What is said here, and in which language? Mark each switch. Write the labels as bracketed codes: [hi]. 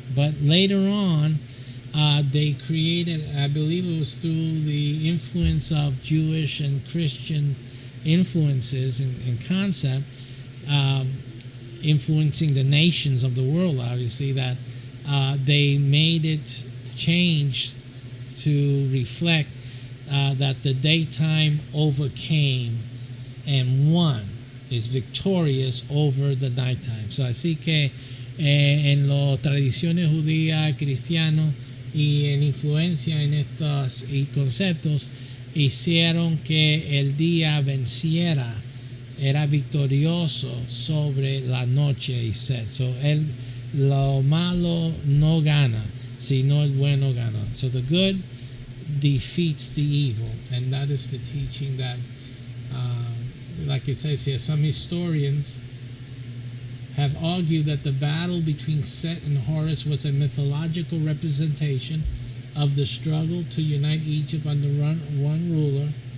[en] But later on, they created, I believe it was through the influence of Jewish and Christian influences and concept, influencing the nations of the world, obviously, that they made it change to reflect that the daytime overcame and won. is victorious over the nighttime. [es] So, así que en las tradiciones judías, cristianos y en influencia en estos y conceptos hicieron que el día venciera, era victorioso sobre la noche y set. So, lo malo no gana, sino el bueno gana. [en] So the good defeats the evil, and that is the teaching that, like it says here, some historians have argued that the battle between Set and Horus was a mythological representation of the struggle to unite Egypt under one ruler.